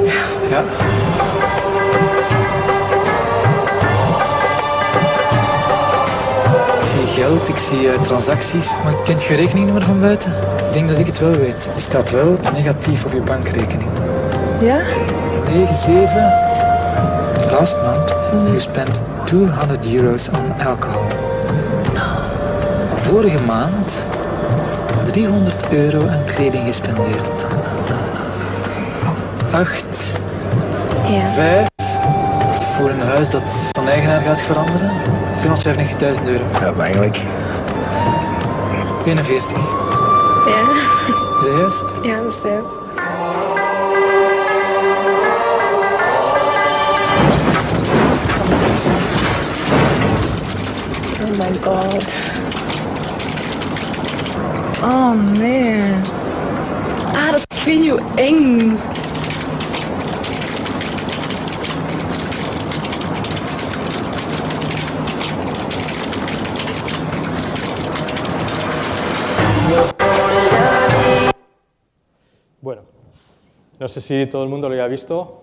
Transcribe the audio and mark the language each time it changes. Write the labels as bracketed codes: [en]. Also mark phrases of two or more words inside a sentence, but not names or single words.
[nl] Ja. Ik zie geld, ik zie transacties, maar kent je rekeningnummer van buiten? Ik denk dat ik het wel weet. Die staat wel negatief op je bankrekening. Ja? 9-7. [en] Last month you spent €200 on alcohol. [nl] Vorige maand €300 aan kleding gespendeerd. 8, Ja. 5 voor een huis dat van eigenaar gaat veranderen. €795.000. Ja, eigenlijk. 41. Ja. Is dat juist? Ja, dat is juist. [en] Oh my god. [nl] Oh nee. Ah, dat is vind je eng. [es] Bueno, no sé si todo el mundo lo haya visto.